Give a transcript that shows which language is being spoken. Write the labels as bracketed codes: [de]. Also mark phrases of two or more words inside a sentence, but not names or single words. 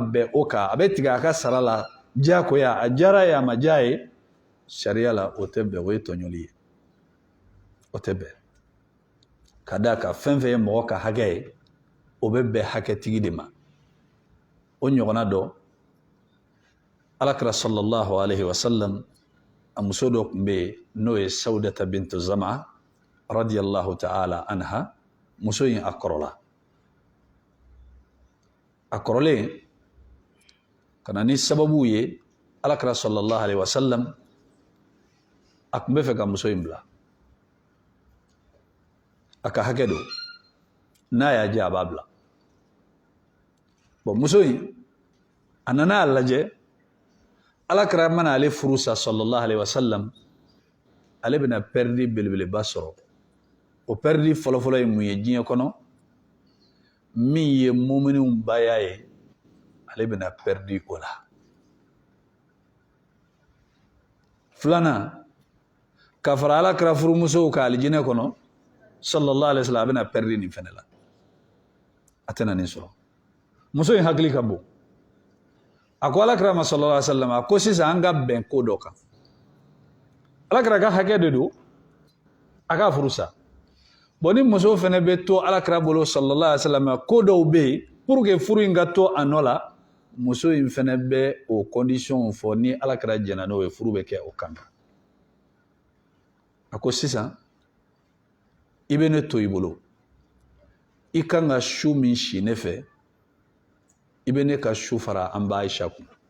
[bm] bɛn o kan a bɛ tigɛ a ka sara la diyagoya a diyara ye a ma diya ye sariya la o tɛ bɛn o ye tɔɲɔli ye o tɛ bɛn ka d'a kan fɛn fɛn ye mɔgɔ ka hakɛ ye o bɛ bɛn hakɛtigi de ma o ɲɔgɔnna dɔ alakira [ar] صلى الله عليه وسلم [bm] a muso dɔ tun bɛ yen n'o ye sawudata bintu zama [ar] رضي الله تعالى عنها [bm] muso in a kɔrɔla a kɔrɔlen ka na ni sababu ye alakira [ar] صلى الله عليه وسلم [bm] a tun bɛ fɛ ka muso in bila a ka hakɛ don n'a y'a diya a b'a bila bon muso in a nana a lajɛ alakira mana ale furu sa [ar] صلى الله عليه وسلم [bm] ale bɛna pɛridi belebeleba sɔrɔ o pɛridi fɔlɔfɔlɔ ye mun ye diɲɛ kɔnɔ min ye muminunw baya ye ale bɛna pɛridi o la filanan ka fara alakira furumusow ka alijinɛ kɔnɔ [ar] صلى الله عليه وسلم [bm] a bɛna pɛridi nin fɛnɛ la a tɛna nin sɔrɔ muso in hakili ka bon a ko alakira ma [ar] صلى الله عليه وسلم [bm] a ko sisan an ka bɛn ko dɔ kan alakira ka hakɛ de don a ka furu sa bon ni muso fɛnɛ bɛ to alakira bolo [ar] صلى الله عليه وسلم [bm] ko dɔw bɛ yen [fr] pour que [bm] furu in ka to a nɔ la muso in fɛnɛ bɛ o condition fɔ ni alakira jɛna n'o ye furu bɛ kɛ o kan a ko sisan i bɛ ne to i bolo i kan ka su min si ne fɛ i bɛ ne ka su fara an ba Aisha kun